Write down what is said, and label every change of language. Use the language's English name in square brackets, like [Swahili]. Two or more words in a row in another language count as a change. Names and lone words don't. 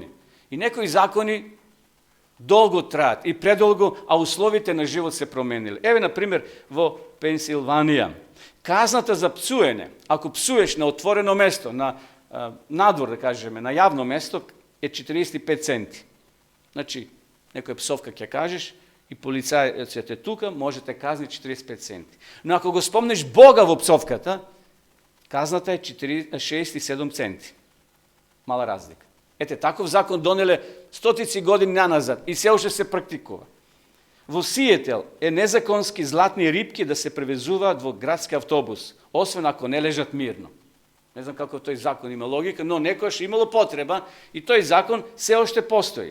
[Macedonian] И некои закони долго траат и предолго, а условите на живот се промениле. Еве, например, во Пенсилванија, казната за псуење, ако псуеш на отворено место, на надвор, да кажеме, на јавно место, е 45 центи. Значи, некоја псовка ќе кажеш и полицаец те тука, може те казнити 45 центи. Но ако го спомнеш Бога во псовката, казната е 6 и 7 центи. Мала разлика. Ете, таков закон донеле стотици години наназад и се уште се практикува. Во Сиетел е незаконски златни рибки да се превезуваат во градски автобус, освен ако не лежат мирно. Не знам како тој закон има логика, но некојаш имало потреба и тој закон се уште постои.